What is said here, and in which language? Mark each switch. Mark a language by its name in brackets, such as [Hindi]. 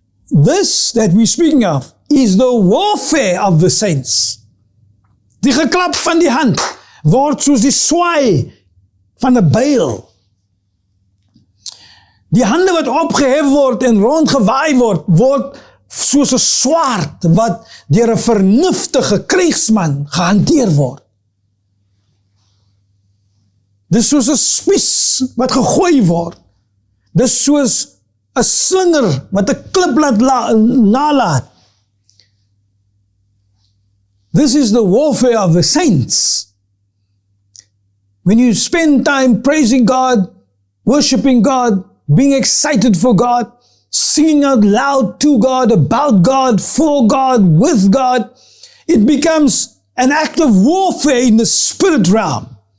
[English] This that we're speaking of is the warfare of the saints. [Afrikaans] Die geklap van die hand word soos die swaai van 'n byl. Die hande wat opgehef word en rondgewaai word soos 'n swaard wat deur 'n vernuftige krygsman gehanteer word. Dis soos 'n spies wat gegooi word. Dis soos 'n slinger wat 'n klip laat nalaat. [English] This is the warfare of the saints. When you spend time praising God, worshiping God, being excited for God, singing out loud to God, about God, for God, with God, it becomes an act of warfare in the spirit realm.